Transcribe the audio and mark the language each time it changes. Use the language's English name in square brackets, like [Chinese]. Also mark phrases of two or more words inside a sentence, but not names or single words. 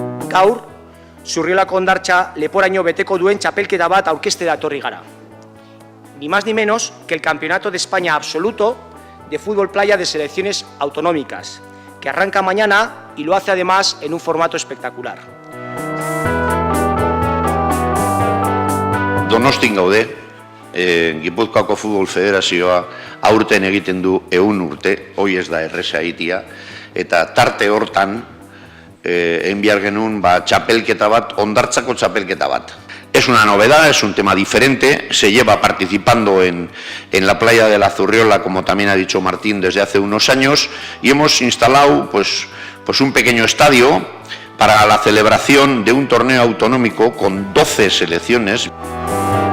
[Basque] gaur, Zurriolako hondartza leporaino beteko duen txapelketa bat aurkeztera etorri gara. [Spanish] Ni más ni menos que el Campeonato de España absoluto de fútbol playa de selecciones autonómicas, que arranca mañana y lo hace además en un formato espectacular. [Basque] Donostin gaude, Gipuzkoako Futbol Federazioa aurten egiten du 100 urte, hoi ez da erreza egitea, eta tarte hortan enviar genuen txapelketa bat, hondartzako txapelketa bat. [Spanish] Es una novedad, es un tema diferente, se lleva participando en la playa de la Zurriola, como también ha dicho Martín, desde hace unos años, y hemos instalado pues un pequeño estadio para la celebración de un torneo autonómico con 12 selecciones.